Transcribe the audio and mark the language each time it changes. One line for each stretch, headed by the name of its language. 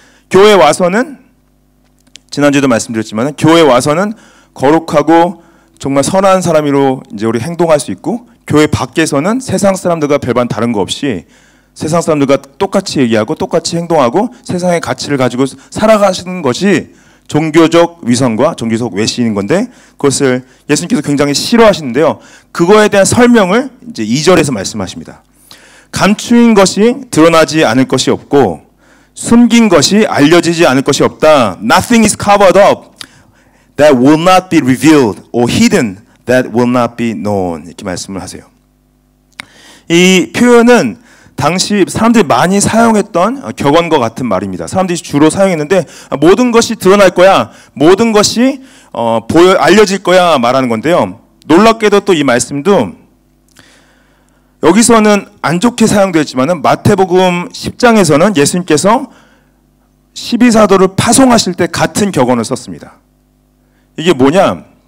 Korean: 교회에 와서는, 지난주에도 말씀드렸지만, 교회에 와서는 거룩하고 정말 선한 사람으로 이제 우리 행동할 수 있고, 교회 밖에서는 세상 사람들과 별반 다른 거 없이 세상 사람들과 똑같이 얘기하고 똑같이 행동하고 세상의 가치를 가지고 살아가시는 것이 종교적 위선과 종교적 외식인 건데, 그것을 예수님께서 굉장히 싫어하시는데요. 그거에 대한 설명을 이제 2절에서 말씀하십니다. 감추인 것이 드러나지 않을 것이 없고 숨긴 것이 알려지지 않을 것이 없다.
English: Nothing is covered up that will not be revealed or hidden that will not be known.
Korean: 이렇게 말씀을 하세요. 이 표현은 당시 사람들이 많이 사용했던 격언과 같은 말입니다. 사람들이 주로 사용했는데, 모든 것이 드러날 거야, 모든 것이 알려질 거야 말하는 건데요. 놀랍게도 또 이 말씀도 여기서는 안 좋게 사용되었지만 마태복음 10장에서는 예수님께서 12사도를 파송하실 때 같은 격언을 썼습니다. 이게 뭐냐?